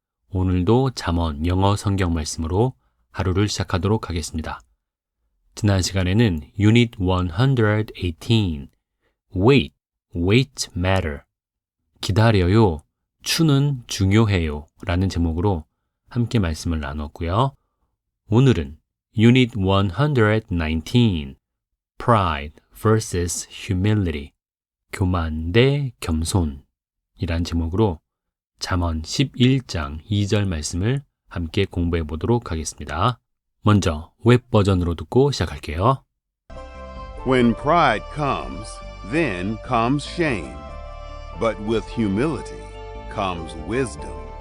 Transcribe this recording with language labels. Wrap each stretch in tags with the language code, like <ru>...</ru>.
<ko>오늘도 잠언 영어 성경 말씀으로 하루를 시작하도록 하겠습니다. 지난 시간에는 Unit 118</ko> <en>Wait matter</en> <ko>기다려요, 추는 중요해요 라는 제목으로 함께 말씀을 나눴고요. 오늘은 Unit 119</ko> <en>Pride vs.</en> <ko>Humility 교만 대 겸손 이란 제목으로 잠언 11장 2절 말씀을 함께 공부해 보도록 하겠습니다. 먼저 웹 버전으로 듣고 시작할게요.</ko> <en>When pride comes, then comes shame. But with humility comes wisdom.</en>